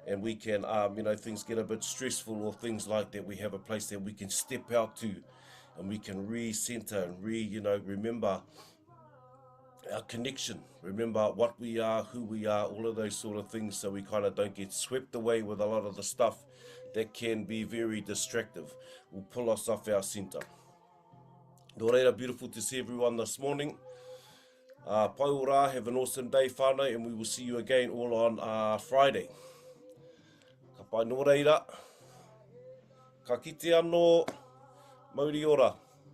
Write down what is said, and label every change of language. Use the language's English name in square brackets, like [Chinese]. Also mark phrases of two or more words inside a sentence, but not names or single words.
[English] and we can, things get a bit stressful or things like that, we have a place that we can step out to, and we can re-center and remember our connection, remember what we are, who we are, all of those sort of things, so we kind of don't get swept away with a lot of the stuff that can be very distractive, will pull us off our center. [Māori] Nō reira, [English] beautiful to see everyone this morning. [Māori] Pai o rā, [English] have an awesome day, whānau, and we will see you again all on Friday. [Māori] Ka pai nō reira, ka kite anō, mauri ora.